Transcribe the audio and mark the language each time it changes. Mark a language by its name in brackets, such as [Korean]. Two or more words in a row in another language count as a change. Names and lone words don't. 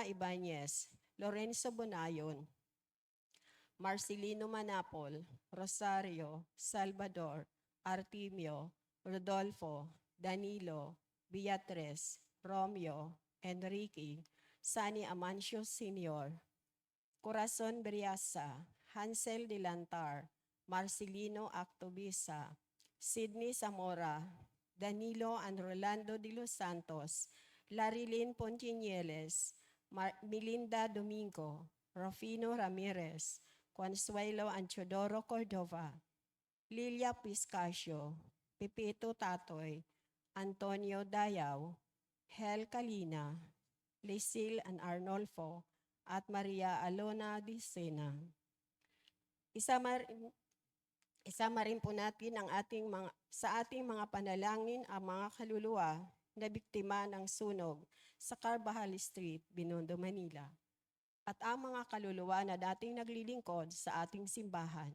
[Filipino] Ibanez, Lorenzo Bonayon, Marcelino Manapol, Rosario, Salvador, Artemio, Rodolfo, Danilo, Beatriz, Romeo, Enrique, Sani Amancio Sr., Corazon Briasa, Hansel Dilantar, Marcelino Actobisa, Sidney Zamora, Danilo and Rolando de los Santos, Larilyn Pontinieles, Melinda Domingo, Rufino Ramirez, Consuelo and Chodoro Cordova, Lilia Piscasio, Pepito Tatoy, Antonio Dayaw, Hel Calina, Lisil and Arnolfo, at Maria Alona Dicena. Isama rin po natin sa ating mga panalangin ang mga kaluluwa na biktima ng sunog sa Carvajal Street, Binondo, Manila. At ang mga kaluluwa na dating naglilingkod sa ating simbahan.